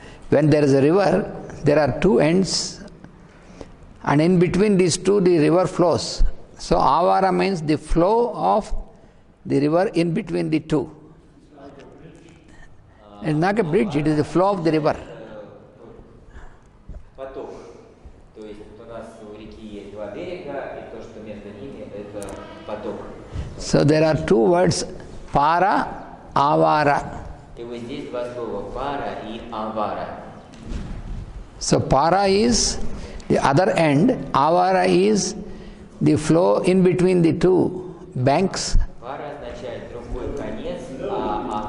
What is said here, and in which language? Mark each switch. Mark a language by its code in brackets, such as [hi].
[en] When there is a river, there are two ends, and in between these two the river flows. So avara means the flow of the river in between the two. It's not a bridge, it is the flow of the river. [ru] поток. То есть у нас у реки есть два берега, и то, что между ними, это поток. [en] So there are two words, para, avara. [ru] И вот здесь два слова пара и авара. [en] So para is the other end, avara is the flow in between the two banks. [ru] Пара означает другой конец, а